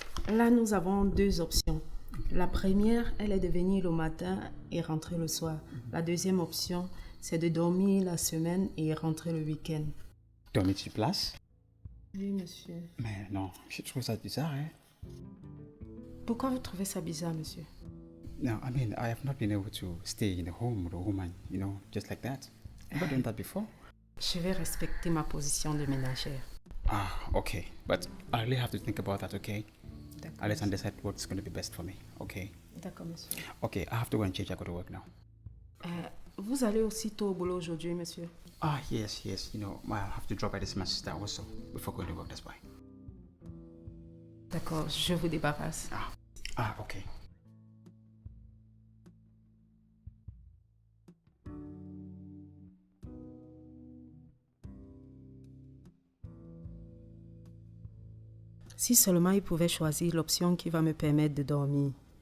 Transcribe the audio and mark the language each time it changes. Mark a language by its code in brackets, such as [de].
[fr] Là, nous avons deux options. La première, elle est de venir le matin et rentrer le soir. La deuxième option, c'est de dormir la semaine et rentrer le week-end. Dormir sur place? Oui, monsieur. Mais non, je trouve ça bizarre, hein? Pourquoi vous trouvez ça bizarre, monsieur? [en] No, I mean, I have not been able to stay in a home with a woman, you know, just like that. Never done that before. [fr] Je vais respecter ma position de ménagère. [en] Ah, okay. But I really have to think about that, okay? [fr] D'accord, [en] I'll let [fr] monsieur. [en] decide what's going to be best for me, okay? [fr] D'accord, monsieur. [en] Okay, I have to go and change. I go to work now. [fr] Vous allez aussi tôt au boulot aujourd'hui, monsieur? [en] Ah, yes. You know, I have to drop by this my sister also before going to work, that's why. [fr] D'accord, je vous débarrasse. [en] Ah, okay. [fr] Si seulement il pouvait choisir l'option qui va me permettre de dormir.